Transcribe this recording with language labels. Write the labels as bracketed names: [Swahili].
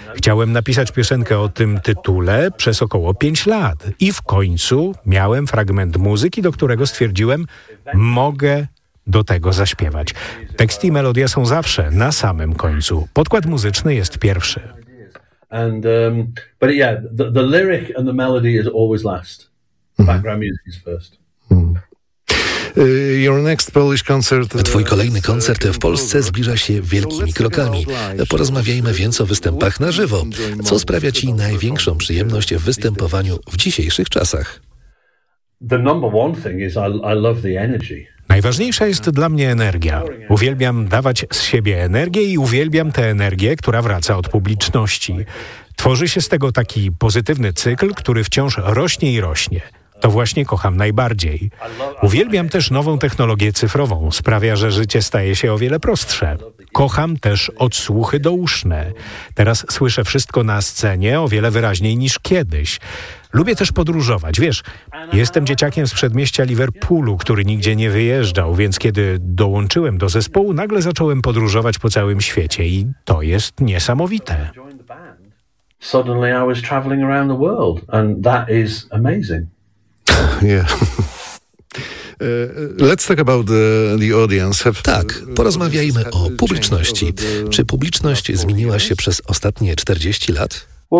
[Polish] Chciałem napisać piosenkę o tym tytule przez około 5 lat. I w końcu miałem fragment muzyki, do którego stwierdziłem, mogę do tego zaśpiewać. Tekst i melodia są zawsze na samym końcu. Podkład muzyczny jest pierwszy. [English] The lyric and the melody is always last. The background music is first. Your next Polish concert. [Polish] Twój kolejny koncert w Polsce zbliża się wielkimi krokami. Porozmawiajmy więc o występach na żywo. Co sprawia ci największą przyjemność w występowaniu w dzisiejszych czasach? [English] The number one thing is I love the energy. [Polish] Najważniejsza jest dla mnie energia. Uwielbiam dawać z siebie energię i uwielbiam tę energię, która wraca od publiczności. Tworzy się z tego taki pozytywny cykl, który wciąż rośnie i rośnie. To właśnie kocham najbardziej. Uwielbiam też nową technologię cyfrową. Sprawia, że życie staje się o wiele prostsze. Kocham też odsłuchy douszne. Teraz słyszę wszystko na scenie o wiele wyraźniej niż kiedyś. Lubię też podróżować. Wiesz, jestem dzieciakiem z przedmieścia Liverpoolu, który nigdzie nie wyjeżdżał, więc kiedy dołączyłem do zespołu, nagle zacząłem podróżować po całym świecie i to jest niesamowite. [English] Suddenly I was traveling around the world and that is amazing. Yeah. Let's talk about the audience. [Polish] Tak, porozmawiajmy o publiczności. Czy publiczność zmieniła się przez ostatnie 40 lat?